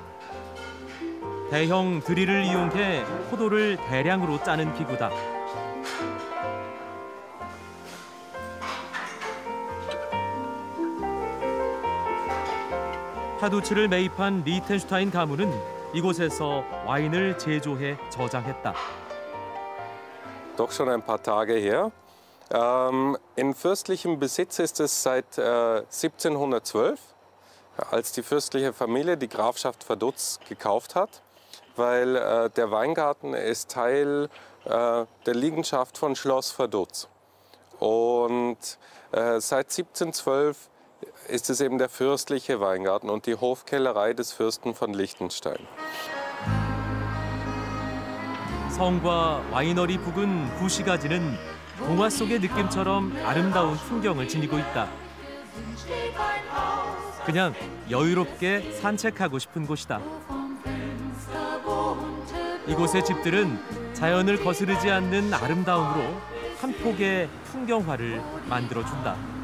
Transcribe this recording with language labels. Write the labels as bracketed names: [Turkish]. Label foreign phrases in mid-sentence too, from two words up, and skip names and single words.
[Korean] 대형 드릴을 이용해 포도를 대량으로 짜는 기구다. 파두치를 매입한 리히텐슈타인 가문은 이곳에서 와인을 제조해 저장했다. [German] Doch schon ein paar Tage her. In fürstlichem Besitz ist es seit 1712, als die fürstliche Familie die Grafschaft Vaduz gekauft hat, weil der Weingarten ist Teil der Liegenschaft von Schloss Vaduz. Und seit 1712 ist es eben der fürstliche Weingarten und die Hofkellerei des Fürsten von Liechtenstein. [Korean] 성과 와이너리 부근 구시가지는 동화 속의 느낌처럼 아름다운 풍경을 지니고 있다. 그냥 여유롭게 산책하고 싶은 곳이다. 이곳의 집들은 자연을 거스르지 않는 아름다움으로 한 폭의 풍경화를 만들어준다.